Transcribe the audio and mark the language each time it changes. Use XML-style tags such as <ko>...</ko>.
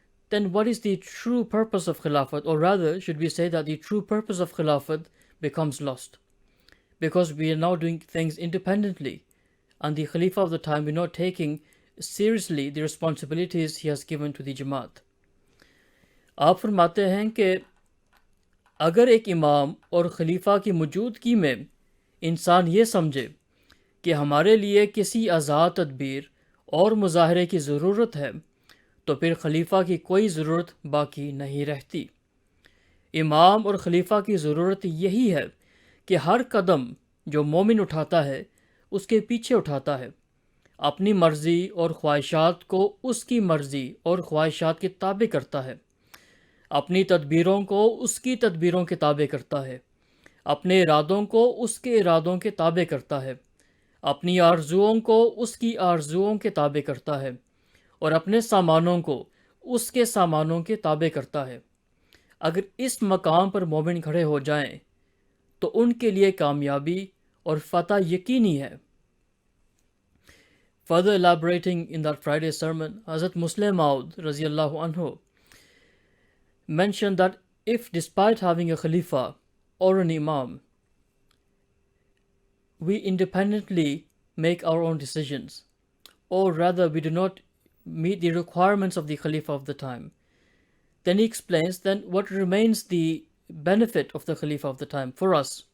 <en>then what is the true purpose of Khilafat? Or rather, should we say that the true purpose of Khilafat becomes lost? Because we are now doing things independently, and the Khalifa of the time, we're not taking seriously the responsibilities he has given to the Jamaat.</en> <ur>آپ فرماتے ہیں کہ اگر ایک امام اور خلیفہ کی موجودگی میں انسان یہ سمجھے کہ ہمارے لیے کسی آزاد تدبیر اور مظاہرے کی ضرورت ہے تو پھر خلیفہ کی کوئی ضرورت باقی نہیں رہتی. امام اور خلیفہ کی ضرورت یہی ہے کہ ہر قدم جو مومن اٹھاتا ہے اس کے پیچھے اٹھاتا ہے، اپنی مرضی اور خواہشات کو اس کی مرضی اور خواہشات کے تابع کرتا ہے، اپنی تدبیروں کو اس کی تدبیروں کے تابع کرتا ہے، اپنے ارادوں کو اس کے ارادوں کے تابع کرتا ہے، اپنی آرزوؤں کو اس کی آرزوؤں کے تابع کرتا ہے، اور اپنے سامانوں کو اس کے سامانوں کے تابع کرتا ہے. اگر اس مقام پر مومن کھڑے ہو جائیں تو ان کے لیے کامیابی اور فتح یقینی ہے.</ur> <en>Further elaborating in that Friday sermon, Hazrat Muslim Maud رضی اللہ عنہ mentioned that if despite having a Khalifa or an Imam, we independently make our own decisions, or rather we do not meet the requirements of the Khalifa of the time, then he explains then what remains the benefit of the Khalifa of the time for us.</en>